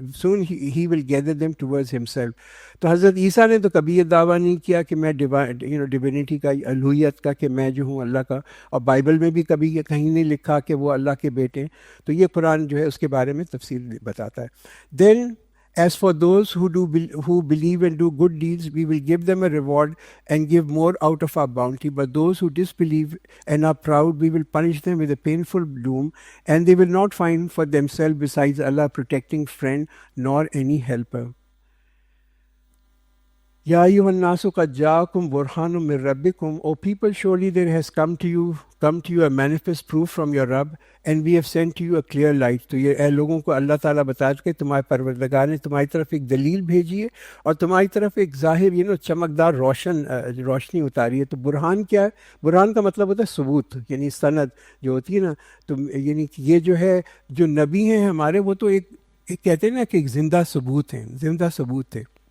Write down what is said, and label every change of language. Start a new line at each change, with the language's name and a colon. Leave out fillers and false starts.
English: Soon he will gather them towards himself.
Urdu: تو حضرت عیسیٰ نے تو کبھی یہ دعویٰ نہیں کیا کہ میں ڈیوینٹی کا، الوہیت کا، کہ میں جو ہوں اللہ کا، اور بائبل میں بھی کبھی یہ کہیں نہیں لکھا کہ وہ اللہ کے بیٹے ہیں. تو یہ قرآن جو ہے اس کے بارے میں تفصیل بتاتا ہے.
English: Then as for those who believe and do good deeds, we will give them a reward and give more out of our bounty. But those who disbelieve and are proud, we will punish them with a painful doom, and they will not find for themselves besides Allah protecting friend nor any helper.
Arabic: Ya ayyuhan nasu qad ja'akum burhanun min rabbikum,
English: O people, surely there has come to you a manifest proof from your Rabb, and we have sent to you a clear light.
Urdu: تو یہ اے لوگوں کو اللہ تعالیٰ بتا کہ تمہارے پروردگار نے تمہاری طرف ایک دلیل بھیجی ہے اور تمہاری طرف ایک ظاہر چمکدار روشنی اتاری ہے. تو برہان کیا ہے؟ برہان کا مطلب ہوتا ہے ثبوت، یعنی سند جو ہوتی ہے نا. تو یعنی کہ یہ جو ہے جو نبی ہیں ہمارے، وہ تو ایک کہتے ہیں نا کہ ایک زندہ ثبوت ہیں، زندہ ثبوت تھے.